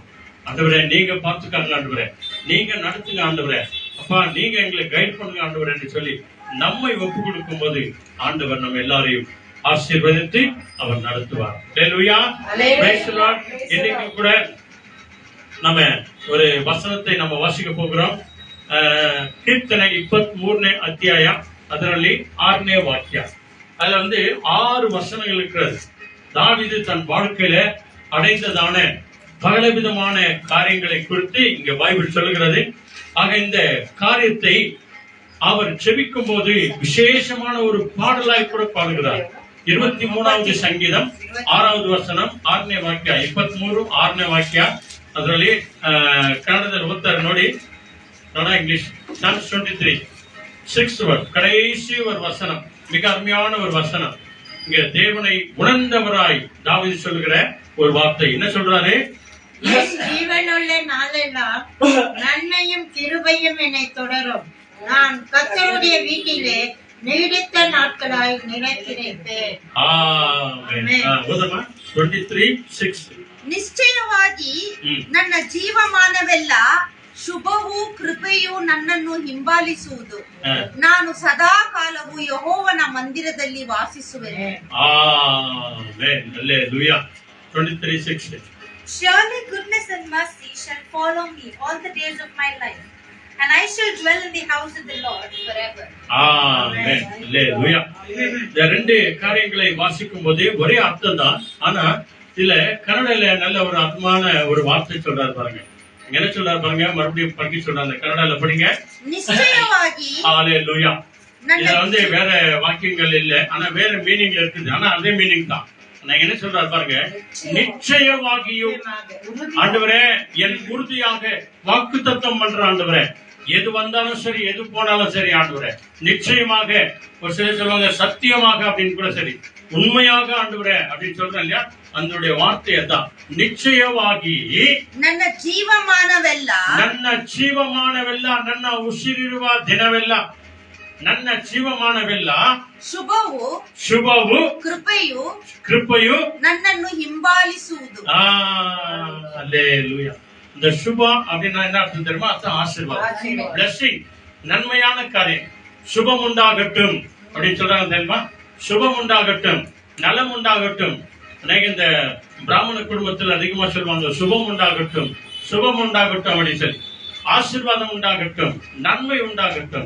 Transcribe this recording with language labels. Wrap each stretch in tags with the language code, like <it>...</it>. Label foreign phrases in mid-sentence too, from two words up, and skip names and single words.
<ta>ஆண்டவரே, நீங்க பார்த்துக்காங்க ஆண்டவரே, நீங்க நடத்துங்க ஆண்டவரே, அப்பா நீங்க எங்களை கைட் பண்ணுங்க ஆண்டவரே என்று சொல்லி நம்மை ஒப்பு கொடுக்கும் போது ஆண்டவர் நம்ம எல்லாரையும் ஆசீர்வதித்து அவர் நடத்துவார். ஹல்லேலூயா.</ta> <en>Praise the Lord.</en> <ta>இன்னைக்கு கூட நம்ம ஒரு வசனத்தை நம்ம வாசிக்க போகிறோம்.</ta> <kn>ಕೀರ್ತನೆ 23ನೇ ಅಧ್ಯಾಯ ಅದರಲ್ಲಿ 6ನೇ ವಾಕ್ಯ.</kn> <ta>அதுல 6 வசனங்கள் இருக்கிறது. தாவீது தன் வாழ்க்கையில அடைந்ததான பலவிதமான காரியங்களை குறித்து இங்க பைபிள் சொல்லுகிறது. ஆக இந்த காரியத்தை அவர் ஜெபிக்கும் போது விசேஷமான ஒரு பாடலாய் கூட பாடுகிறார். 23வது சங்கீதம் 6வது</ta> <kn>ವಚನ 6ನೇ ವಾಕ್ಯ 23 6ನೇ ವಾಕ್ಯ ಅದರಲ್ಲಿ ಕನ್ನಡದಲ್ಲಿ ಓದ್ತಾರೆ ನೋಡಿ.</kn> <en>English Psalms 23 6th verse</en> <ta>கடைசி ஒரு வசனம், மிக அருமையான ஒரு வசனம். இங்க தேவனை உணர்ந்தவராய் தாவீது சொல்லுகிற ஒரு வார்த்தை என்ன சொல்றாரு? ஜீவனுள்ள நாளெல்லாம் நன்மையும் கிருபையும் என்னை தொடரும். நான் கர்த்தருடைய வீட்டிலே நீடித்த நாட்களாய் நிலைத்திருப்பேன். ஆமென். 23:6</ta> <kn>ನಿಶ್ಚಯವಾಗಿ ನನ್ನ ಜೀವಮಾನವೆಲ್ಲ ಶುಭವೂ ಕೃಪೆಯೂ ನನ್ನನ್ನು ಹಿಂಬಾಲಿಸುವುದು. ನಾನು ಸದಾ ಕಾಲವು ಯೆಹೋವನ ಮಂದಿರದಲ್ಲಿ ವಾಸಿಸುವೆನು. ಆಮೆನ್. ಹಲ್ಲೆಲೂಯಾ. 23:6</kn> <en>Surely goodness and mercy shall follow me all the days of my life, and I shall dwell in the house of the Lord forever.</en> <ta>ஆமென். ஹல்லேலூயா. இந்த ரெண்டு காரியங்களை வாசிக்கும் போது ஒரே அர்த்தம் தான். ஆனா இதுல கன்னடால நல்ல ஒரு அற்புதமான ஒரு வார்த்தை சொல்றாரு பாருங்க. என்ன சொல்றாரு பாருங்க, மறுபடியும் படிக்க சொல்றாங்க. கன்னடால படிங்க.</ta> <kn>நிச்சயವಾಗಿ</kn> <ta>ஹalleluya. இதுல வேற வாக்கியங்கள் இல்ல, ஆனா வேற மீனிங்ல இருக்குது. ஆனா அதே மீனிங் தான். நான் என்ன சொல்றாரு பாருங்க, நிச்சயமாகியும் ஆண்டவரே என் உறுதியாக வாக்குத்தத்தம் பண்ற ஆண்டவரே, எது வந்தாலும் சரி எது போனாலும் சரி ஆண்டவரே, நிச்சயமாக, ஒரு சிலர் சொல்லுவாங்க சத்தியமாக அப்படின்னு கூட சரி, உண்மையாக ஆண்டவரே அப்படின்னு சொல்றேன் இல்லையா, அந்த வார்த்தையை தான் நிச்சயವಾಗಿ</ta> <kn>ನನ್ನ ಜೀವಮಾನವೆಲ್ಲ ನನ್ನ ಉಸಿರಿರುವ ದಿನವೆಲ್ಲ, ನನ್ನ ಜೀವಮಾನವೆಲ್ಲ ಶುಭವು ಕೃಪೆಯು ನನ್ನನ್ನು ಹಿಂಬಾಲಿಸುವುದು.</kn> <ta>அல்லேலூயா. இந்த சுபா அப்படின்னா என்ன அர்த்தம் தெரியுமா? அர்த்தம் ஆசீர்வாதம், பிளெஸிங், நன்மையான காரியம். சுபம் உண்டாகட்டும் அப்படின்னு சொல்றாங்க தெரியுமா? சுபம் உண்டாகட்டும், நலம் உண்டாகட்டும். இந்த பிராமண குடும்பத்தில் அதிகமா சொல்லுவாங்க சுபம் உண்டாகட்டும், சுபம் உண்டாகட்டும் அப்படின்னு சொல்லி, ஆசீர்வாதம் உண்டாகட்டும், நன்மை உண்டாகட்டும்.</ta>